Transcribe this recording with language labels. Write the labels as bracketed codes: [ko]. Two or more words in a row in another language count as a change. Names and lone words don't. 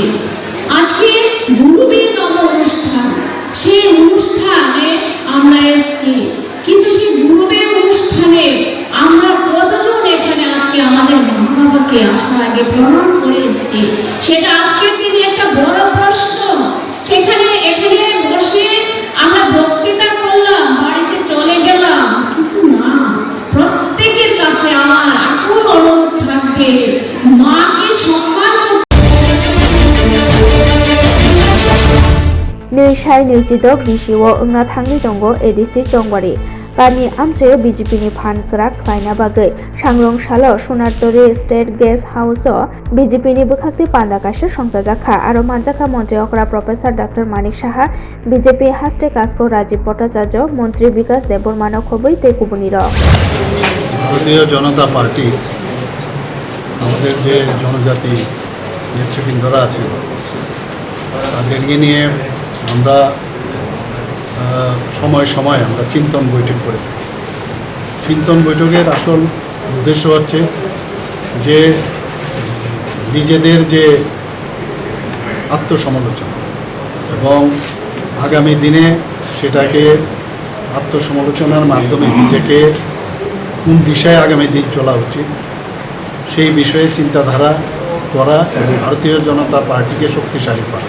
[bn] আজকে গুরুবিন্দম অনুষ্ঠান, সেই অনুষ্ঠানে আমরা এসেছি, কিন্তু সেই গুরুবের অনুষ্ঠানে আমরা কতজন এখানে আজকে আমাদের মা বাবাকে আসার আগে প্রণাম করে এসেছি? সেটা আজকের দিনে একটা বড় প্রশ্ন। এখানে বসে আমরা বক্তৃতা করলাম, বাড়িতে চলে গেলাম, কিন্তু না, প্রত্যেকের কাছে আমার আকুল অনুরোধ থাকবে, মাকে সম্মান [trp] निसाय निजिदक निशिव उंना थांनि दंग एडिसि दंबारि गामि आमचे बीजेपीनि फान क्राक फायना बागै सांग्रंशाला सोनारतरी [en] state guest house [trp] बीजेपीनि बुखाक्ति पांडाकाशे संजाजाखा आरो मानजाखा मन्त्री अकरा [en] Professor Doctor [trp] मानिक साहा बीजेपी हास्टे कास्को राजीव भट्टाचार्य मंत्री विकास देबबर्मानो खबै ते कुबनिर [bn] ভারতীয় জনতা পার্টি আমাদের যে জনজাতি নেতৃবৃন্দরা আছেন তাদেরকে নিয়ে আমরা সময় সময় আমরা চিন্তন বৈঠক করে থাকি। চিন্তন বৈঠকের আসল উদ্দেশ্য হচ্ছে যে নিজেদের যে আত্মসমালোচনা এবং আগামী দিনে সেটাকে আত্মসমালোচনার মাধ্যমে নিজেকে কোন দিশায় আগামী দিন চলা উচিত সেই বিষয়ে চিন্তাধারা করা এবং ভারতীয় জনতা পার্টিকে শক্তিশালী করা।